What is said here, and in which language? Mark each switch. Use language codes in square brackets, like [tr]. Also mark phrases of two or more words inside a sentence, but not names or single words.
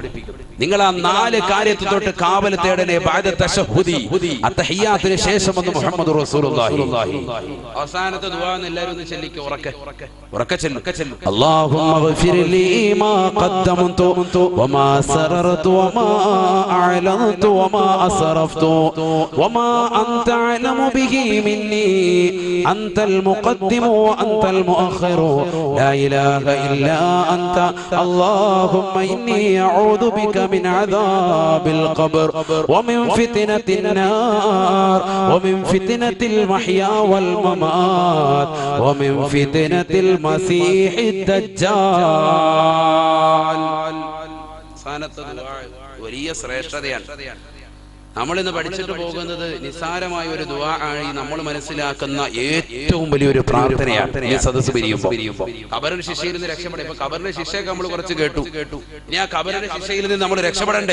[ml] നിങ്ങൾ ആ 4 കാര്യത്തെ തൊട്ട് കാവൽ തേടണേ. [ar] بعد التشهد, [ml] അത്തഹിയ്യാത്തിന് ശേഷം വന്ന് [ar] محمد رسول الله. [ml] അവസാനത്തെ ദുആ എല്ലാവരും ഒന്ന് ചൊല്ലിക്കോ, ഉറക്കെ ചൊല്ലും. [ar] اللهم اغفر لي ما قدمت وما أسررت وما أعلنت وما أسرفت وما أنت أعلم به مني أنت المقدم وأنت المؤخر لا إله إلا أنت اللهم إني أعوذ بك من عذاب القبر ومن فتنة النار ومن فتنة المحيا والممات ومن فتنة المسيح الدجال. [ml] വലിയ ശ്രേഷ്ഠതയാണ്. നമ്മളിന്ന് പഠിച്ചിട്ട് പോകുന്നത് നിസ്സാരമായ ഒരു ദുആ ആണ്. നമ്മൾ മനസ്സിലാക്കുന്ന ഏറ്റവും വലിയൊരു പ്രാർത്ഥനയാണ് ഈ സദസ്സ് പിരിയുമ്പോൾ. ഖബറിന്റെ ശിക്ഷയിൽ നിന്ന് രക്ഷപ്പെടേ. ഇപ്പൊ ഖബറിന്റെ ശിക്ഷയൊക്കെ നമ്മൾ കുറച്ച് കേട്ടു. ഇനി ആ ഖബറിന്റെ ശിക്ഷയിൽ നിന്ന് നമ്മൾ രക്ഷപ്പെടണ്ടേ?